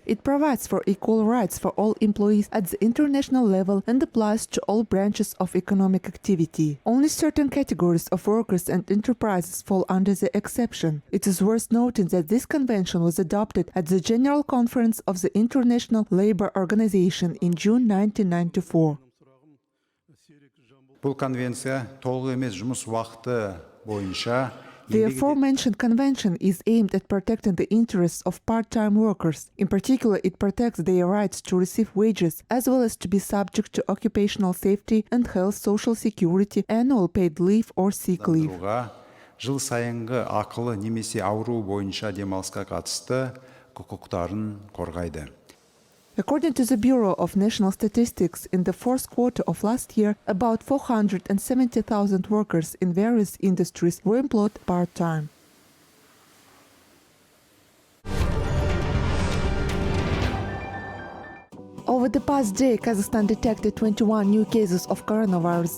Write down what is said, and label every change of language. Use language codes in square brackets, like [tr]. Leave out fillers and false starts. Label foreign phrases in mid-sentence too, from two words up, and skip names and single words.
[en] It provides for equal rights for all employees at the international level and applies to all branches of economic activity. Only certain categories of workers and enterprises fall under the exception. It is worth noting that this convention was adopted at the General Conference of the International Labour Organization in June 1994. [kk] Бұл конвенция толық емес жұмыс уақыты бойынша [en] The aforementioned convention is aimed at protecting the interests of part-time workers. In particular, it protects their rights to receive wages, as well as to be subject to occupational safety and health, social security, annual paid leave or sick leave. [kk] Жыл сайынғы ақылы немесе ауру бойынша демалысқа қатысты құқықтарын қорғайды. [en] According to the Bureau of National Statistics, in the fourth quarter of last year, about 470,000 workers in various industries were employed part-time. Over the past day, Kazakhstan detected 21 new cases of coronavirus.